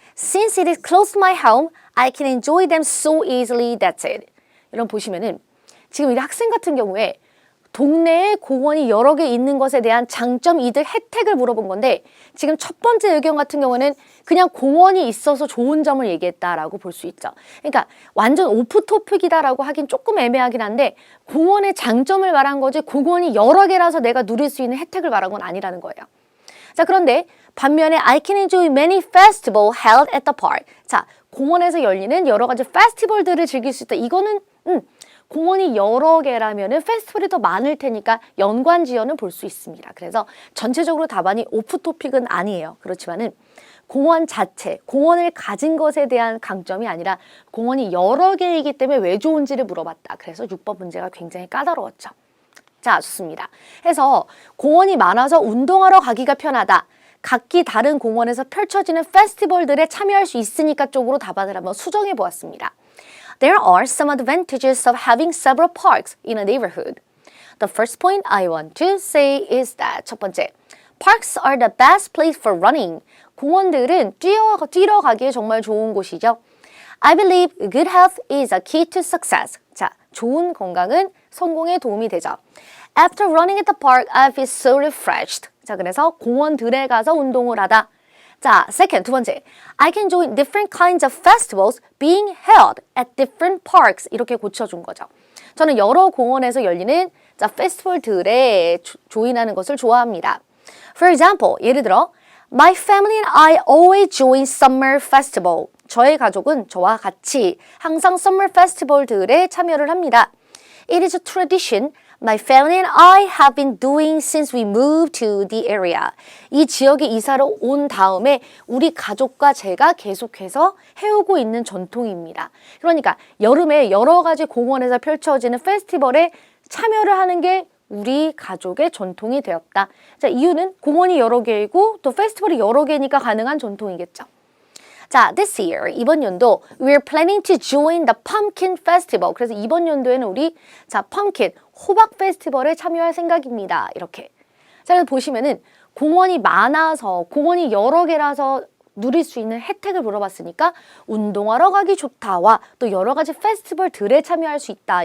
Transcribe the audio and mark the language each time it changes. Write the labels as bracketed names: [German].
[English] Since it is close to my home, I can enjoy them so easily. That's it. [Korean] 이런 보시면은 지금 이 학생 같은 경우에 동네에 공원이 여러 개 있는 것에 대한 장점, 이득, 혜택을 물어본 건데 지금 첫 번째 의견 같은 경우는 그냥 공원이 있어서 좋은 점을 얘기했다라고 볼 수 있죠. 그러니까 완전 오프 토픽이다라고 하긴 조금 애매하긴 한데 공원의 장점을 말한 거지 공원이 여러 개라서 내가 누릴 수 있는 혜택을 말한 건 아니라는 거예요. 자, 그런데 반면에 [English] I can enjoy many festivals held at the park. [Korean] 자, 공원에서 열리는 여러 가지 페스티벌들을 즐길 수 있다. 이거는 공원이 여러 개라면은 페스티벌이 더 많을 테니까 연관지어는 볼 수 있습니다. 그래서 전체적으로 답안이 오프 토픽은 아니에요. 그렇지만은 공원 자체, 공원을 가진 것에 대한 강점이 아니라 공원이 여러 개이기 때문에 왜 좋은지를 물어봤다. 그래서 6번 문제가 굉장히 까다로웠죠. 자, 좋습니다. 해서 공원이 많아서 운동하러 가기가 편하다. 각기 다른 공원에서 펼쳐지는 페스티벌들에 참여할 수 있으니까 쪽으로 답안을 한번 수정해 보았습니다. [English] There are some advantages of having several parks in a neighborhood. The first point I want to say is that [Korean] 첫 번째, [English] parks are the best place for running. [Korean] 공원들은 뛰러 가기에 정말 좋은 곳이죠. [English] I believe good health is a key to success. [Korean] 자, 좋은 건강은 성공에 도움이 되죠. [English] After running at the park, I feel so refreshed. [Korean] 자, 그래서 공원들에 가서 운동을 하다. 자, [English] second, [Korean] 두 번째. [English] I can join different kinds of festivals being held at different parks. [Korean] 이렇게 고쳐준 거죠. 저는 여러 공원에서 열리는 페스티벌들에 조인하는 것을 좋아합니다. [English] For example, [Korean] 예를 들어 [English] My family and I always join summer festival. [Korean] 저의 가족은 저와 같이 항상 summer festival들에 참여를 합니다. [English] It is a tradition my family and I have been doing since we moved to the area. [Korean] 이 지역에 이사를 온 다음에 우리 가족과 제가 계속해서 해오고 있는 전통입니다. 그러니까 여름에 여러 가지 공원에서 펼쳐지는 페스티벌에 참여를 하는 게 우리 가족의 전통이 되었다. 자, 이유는 공원이 여러 개이고 또 페스티벌이 여러 개니까 가능한 전통이겠죠. [English] 자, this year, [Korean] 이번 연도 [English] we're planning to join the pumpkin festival. [Korean] 그래서 이번 연도에는 우리 pumpkin, 호박 페스티벌에 참여할 생각입니다. 이렇게. 자, 그래서 보시면은 공원이 많아서 공원이 여러 개라서 누릴 수 있는 혜택을 물어봤으니까 운동하러 가기 좋다와 또 여러 가지 페스티벌들에 참여할 수 있다.